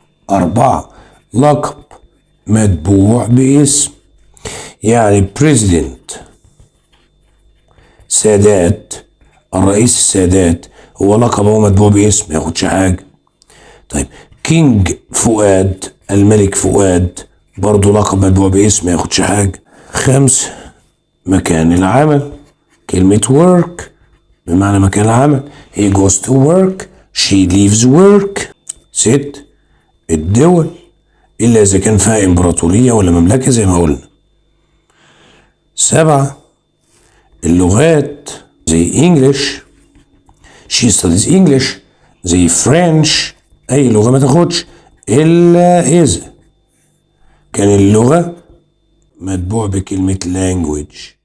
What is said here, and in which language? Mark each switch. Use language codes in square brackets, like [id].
[ar] 4 لقب متبوع باسم، يعني president سادات، الرئيس السادات هو لقب هو متبوع باسم ما ياخدش حاجة. طيب كينج فؤاد الملك فؤاد برضو لقب متبوع باسم ما ياخدش حاجة. 5 مكان العمل، كلمة work بمعنى مكان العمل. [en] he goes to work، she leaves work. [ar] 6 الدول إلا إذا كان فيها إمبراطورية ولا مملكة زي ما قلنا. 7 اللغات زي English [en] she studies English، [ar] زي French أي لغة ما تاخدش إلا إذا كان اللغة متبوع بكلمة language.